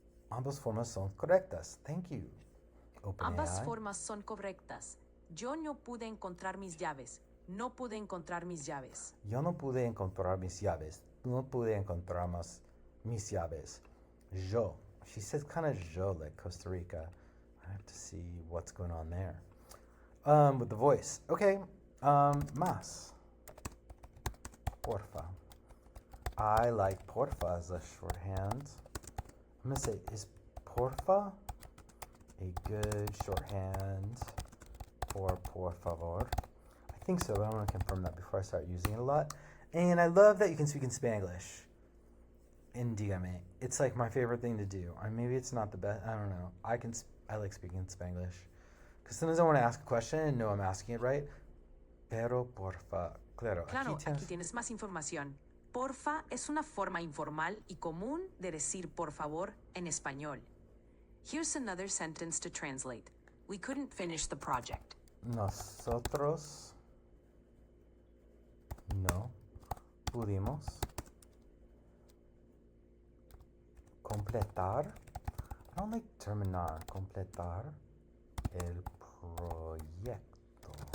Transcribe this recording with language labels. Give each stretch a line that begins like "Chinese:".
Spanish: Ambas formas son correctas.
English: Thank you.
Spanish: Ambas formas son correctas. Yo no pude encontrar mis llaves. No pude encontrar mis llaves. Yo no pude encontrar mis llaves. No pude encontrar mis llaves. Yo.
English: She says kind of yo like Costa Rica. I have to see what's going on there. With the voice. Okay.
Spanish: Más. Porfa.
English: I like porfa as a shorthand. I'm going to say, is porfa a good shorthand for por favor? I think so, but I want to confirm that before I start using it a lot. And I love that you can speak in Spanglish. In dígame. It's like my favorite thing to do. Or maybe it's not the best. I don't know. I like speaking in Spanglish. Because sometimes I want to ask a question and know I'm asking it right.
Spanish: Pero porfa. Claro, Claro, aquí tienes más información. Porfa es una forma informal y común de decir por favor en español.
English: Here's another sentence to translate. We couldn't finish the project.
Spanish: Nosotros no pudimos completar.
English: I don't like terminar.
Spanish: Completar el proyecto.